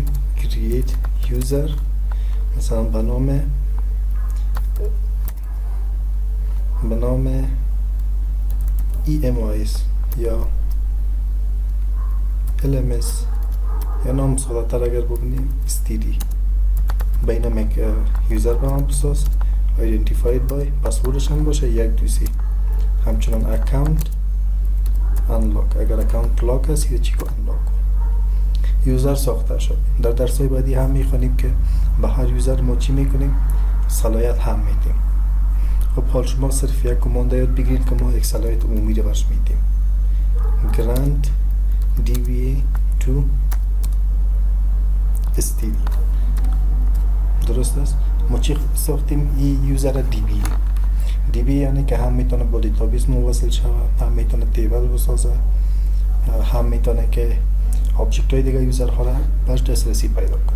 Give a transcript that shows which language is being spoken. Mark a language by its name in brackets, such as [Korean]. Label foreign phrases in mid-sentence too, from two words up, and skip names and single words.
[English] create user [Persian] مثلا به نام EMIS یا LMS یا نام ساده تر اگر ببینیم STD. به این هم یک یوزر به من بساز، [English] identified by [Persian] پسوردش هم باشه 123. همچنان [English] account unlock، [Persian] اگر account لاک است یه چی که unlock کن. یوزر ساخته شد. در درس‌های بعدی هم میخوانیم که به هر یوزر ما چی میکنیم؟ صلاحیت هم میدیم. خب حال شما صرف یک کماند یاد بگیرید که ما یک صلاحیت عمومی رو برش میدیم. [English] grant DBA to STD. [Persian] درست است؟ ما چی ساختیم؟ این یوزر DBA یعنی که هم میتونه با دیتابیس موصل شود، هم میتونه تیبل بسازه، هم میتونه که آبجکت های دیگه یوزر ها را باش دسترسی پیدا کنه.